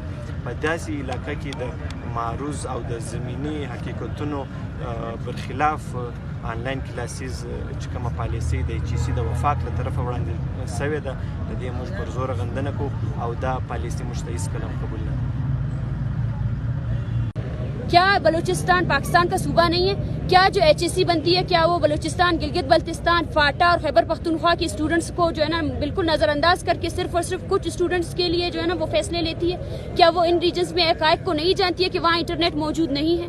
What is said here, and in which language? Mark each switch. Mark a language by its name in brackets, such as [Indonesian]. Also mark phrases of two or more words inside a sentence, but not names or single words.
[Pashto] په داسې علاقه کې د معروض او د زمینی حقیقتونو برخلاف [English] online classes [Pashto] چې کومه پالیسۍ د HSC د وفاق له طرفه وړاندې سوې ده د دې موږ پر زوره غندنه کوو او دا پالیسۍ موږ ته هېڅکله هم قبول نه. [Urdu] کیا بلوچستان پاکستان کا صوبہ نہیں ہے؟ کیا جو HSC بنتی ہے کیا وہ بلوچستان، گلگت بلتستان، فاٹا اور خیبر پختونخوا کے اسٹوڈنٹس کو جو ہے نا بالکل نظر انداز کر کے صرف اور صرف کچھ اسٹوڈنٹس کے لیے جو ہے نا وہ فیصلے لیتی ہے؟ کیا وہ ان ریجنز میں حقائق کو نہیں جانتی ہے کہ وہاں انٹرنیٹ موجود نہیں ہے؟